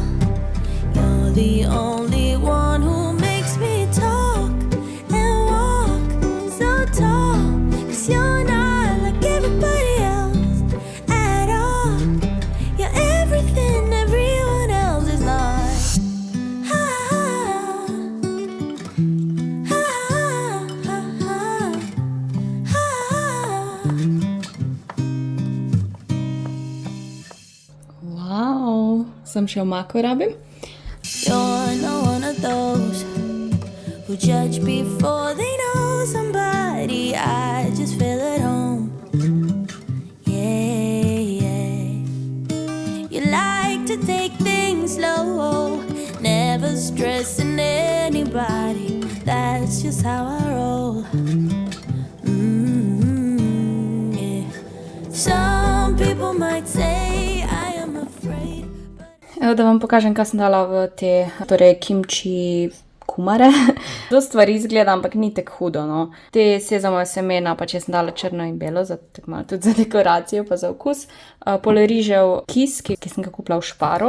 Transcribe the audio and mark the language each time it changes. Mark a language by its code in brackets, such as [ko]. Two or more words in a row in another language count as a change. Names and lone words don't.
[en] You're the only one who makes me talk and walk so tall, 'cause you're not like everybody else at all. You're everything everyone else is not. [sl] Wow, sem še omako rabim. [en] You're not one of those who judge before they know somebody. I just feel at home. Yeah, yeah. You like to take things slow, never stressing anybody. That's just how I roll. Yeah. Some people might say I am afraid. [sl] Evo, da vam pokažem, kaj sem dala v te, torej kimči kumare. Do stvari izgleda, ampak ni tako hudo, no. Te sezamove semena, pač jaz sem dala črno in belo, tako malo tudi za dekoracijo, pa za okus. Pol rižev kis, ki sem ga kupila v Šparu.